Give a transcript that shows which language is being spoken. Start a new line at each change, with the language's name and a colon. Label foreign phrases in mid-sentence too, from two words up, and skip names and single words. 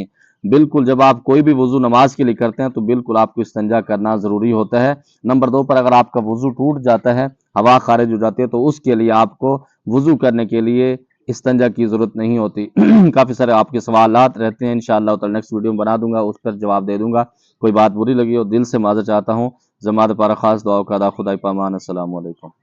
Urdu: بالکل، جب آپ کوئی بھی وضو نماز کے لیے کرتے ہیں تو بالکل آپ کو استنجا کرنا ضروری ہوتا ہے. نمبر 2 پر اگر آپ کا وضو ٹوٹ جاتا ہے، ہوا خارج ہو جاتی ہے، تو اس کے لیے آپ کو وضو کرنے کے لیے استنجا کی ضرورت نہیں ہوتی. کافی سارے آپ کے سوالات رہتے ہیں,
Arabic: إن شاء الله تعالى
English: next video
Urdu: میں بنا دوں گا، اس پر جواب دے دوں گا. کوئی بات بری لگی ہو دل سے معذرت چاہتا ہوں.
Pashto: زماد پارا خاص دعا کا دا خدای پامان
Arabic: السلام علیکم